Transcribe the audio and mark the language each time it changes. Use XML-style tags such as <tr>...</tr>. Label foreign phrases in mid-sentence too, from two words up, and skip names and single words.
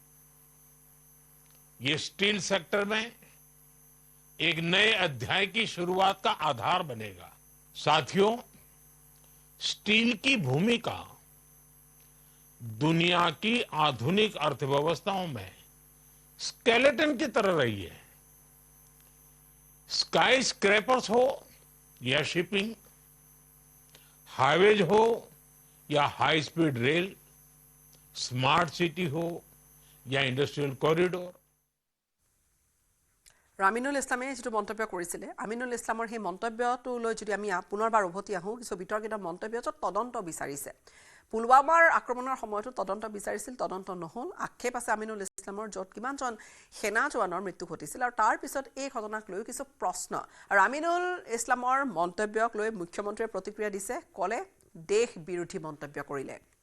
<hi>ये</hi> <en>steel sector</en> <hi>में एक नए अध्याय की शुरुआत का आधार बनेगा साथियों स्टील की भूमिका दुनिया की आधुनिक अर्थव्यवस्थाओं में स्केलेटन की तरह रही है</hi> <en>sky scrapers</en> <hi>हो या</hi> <en>shipping highways</en> <hi>हो या</hi> <en>high speed rail smart city</en> <hi>हो या</hi> <en>industrial corridor</en> <as>আমিনুল ইছলামে যেটো মন্তব্য কৰিছিলে আমিনুল ইছলামৰ সেই মন্তব্যটোলৈ যদি আমি পুনৰবাৰ উভতি আহোঁ কিছু বিতৰ্কিত মন্তব্যত তদন্ত বিচাৰিছে পুলৱামাৰ আক্ৰমণৰ সময়তো তদন্ত বিচাৰিছিল তদন্ত নহল আক্ষেপ আছে আমিনুল ইছলামৰ যত কিমানজন সেনা জোৱানৰ মৃত্যু ঘটিছিল আৰু তাৰ পিছত এই ঘটনাক লৈ কিছু প্ৰশ্ন আৰু আমিনুল ইছলামৰ মন্তব্যক লৈ মুখ্যমন্ত্ৰীয়ে প্ৰতিক্ৰিয়া দিছে ক'লে দেশ বিৰোধী মন্তব্য কৰিলে</as>